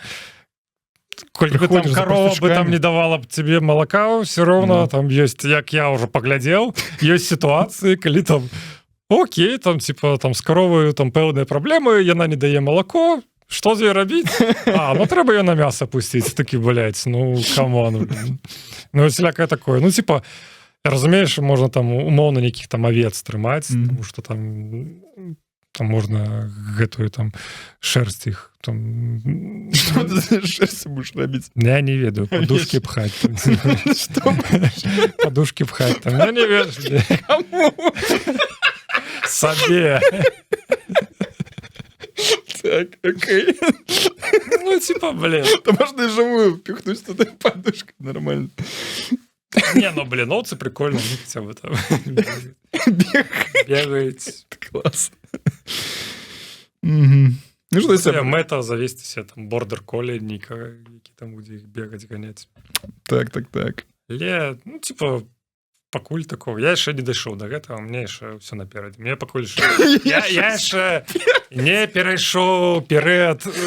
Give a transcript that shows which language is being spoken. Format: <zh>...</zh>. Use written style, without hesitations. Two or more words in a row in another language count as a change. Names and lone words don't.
<be>Колькі бы там корова бы там не давала б тебе малака, все роўно там ёсць, як я ўжо паглядзеў, ёсць сітуацыі, калі там окей, там, там з коровою там пэўныя праблемы, яна не дае малако, што з ёй рабіць? Трэба ее на мясо пусціць, такі, камон.</be> <ru>Всякое такое.</ru> <be>разумееш, можна там умоўна нейкіх там авец трымаць, Мгм. тому што там можна гэтую там шэрсць іх там...</be> <ru>Что ты за шерсть будешь робить?</ru> <be>Я не ведаю, подушки пхаць.</be> <ru>Что?</ru> <be>Подушки пхаць там. Я не ведаю. Кому? Сабе. Так, окей.</be> <ru>Ну, типа, блин. Да можно и живую впихнуть туда подушкой. Нормально. Не, ну, блин, овцы прикольно. Ну, хотя бы там бегать. Класс. Мгм. Ну, что если...</ru> <be>Мэта завесці себе там бордер-колі, які там будзе іх бегаць, ганяць. Так. Ну, типа, пакуль такого. Я яшчэ не дайшоў до гэтага, мне яшчэ ўсё наперадзе. Мне пакуль я яшчэ не перайшоў перыяд...</be>